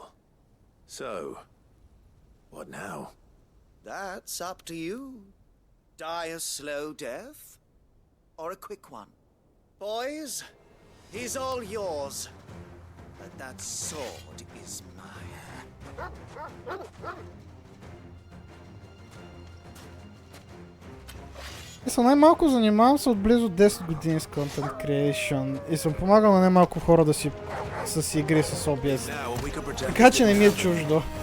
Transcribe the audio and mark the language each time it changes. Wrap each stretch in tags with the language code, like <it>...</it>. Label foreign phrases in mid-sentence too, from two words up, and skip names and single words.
<en>So, what now? That's up to you. Die a slow death, or a quick one. Boys, he's all yours. But that sword is mine.</en> <bg>Най-малко занимавам се отблизо 10 години с</bg> <en>Content Creation</en> <bg>и съм помагал на немалко хора да си с игри с OBS. Така че не ми е чуждо.</bg>